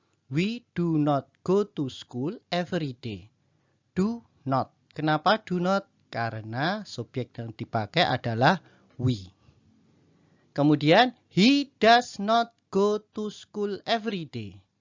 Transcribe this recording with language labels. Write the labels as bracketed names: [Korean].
[English] We do not go to school every day. [Indonesian] Do not. Kenapa do not? Karena subjek yang dipakai adalah we. Kemudian, [English] he does not go to school every day.